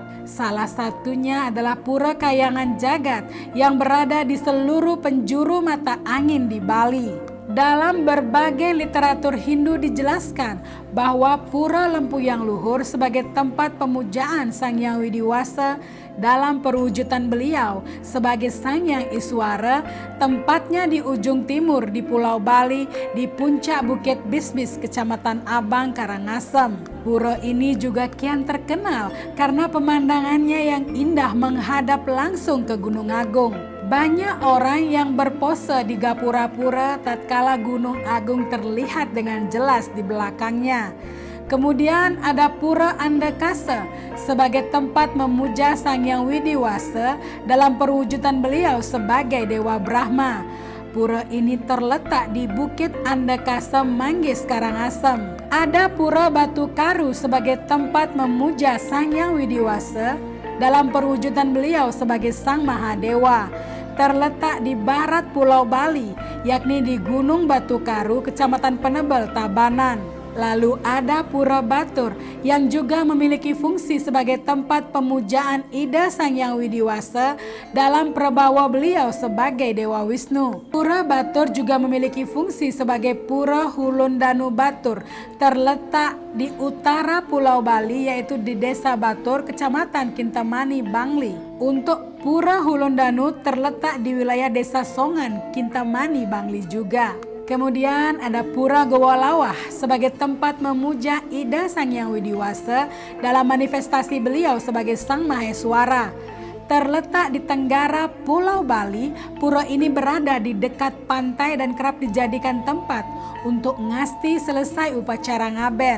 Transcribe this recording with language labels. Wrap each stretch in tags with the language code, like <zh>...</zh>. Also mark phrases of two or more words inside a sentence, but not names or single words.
<id>Salah satunya adalah Pura Kayangan Jagat yang berada di seluruh penjuru mata angin di Bali. Dalam berbagai literatur Hindu dijelaskan bahwa Pura Lempuyang Luhur sebagai tempat pemujaan Sang Hyang Widiwasa dalam perwujudan beliau sebagai Sang Hyang Iswara, tempatnya di ujung timur di Pulau Bali di puncak Bukit Bisbis, Kecamatan Abang, Karangasem. Pura ini juga kian terkenal karena pemandangannya yang indah menghadap langsung ke Gunung Agung. Banyak orang yang berpose di gapura-pura tatkala Gunung Agung terlihat dengan jelas di belakangnya. Kemudian ada Pura Andakasa sebagai tempat memuja Sang Hyang Widiwasa dalam perwujudan beliau sebagai Dewa Brahma. Pura ini terletak di Bukit Andakasa, Manggis, Karangasem. Ada Pura Batu Karu sebagai tempat memuja Sang Hyang Widiwasa dalam perwujudan beliau sebagai Sang Mahadewa. Terletak di barat Pulau Bali, yakni di Gunung Batu Karu, Kecamatan Penebel, Tabanan. Lalu ada Pura Batur yang juga memiliki fungsi sebagai tempat pemujaan Ida Sang Hyang Widiwasa dalam prabawa beliau sebagai Dewa Wisnu. Pura Batur juga memiliki fungsi sebagai Pura Hulundanu Batur, terletak di utara Pulau Bali yaitu di Desa Batur, Kecamatan Kintamani, Bangli. Untuk Pura Hulundanu terletak di wilayah Desa Songan, Kintamani, Bangli juga. Kemudian ada Pura Gowolawah sebagai tempat memuja Ida Sang Hyang Widiwasa dalam manifestasi beliau sebagai Sang Maheswara. Terletak di tenggara Pulau Bali, pura ini berada di dekat pantai dan kerap dijadikan tempat untuk ngasti selesai upacara ngaben.</id>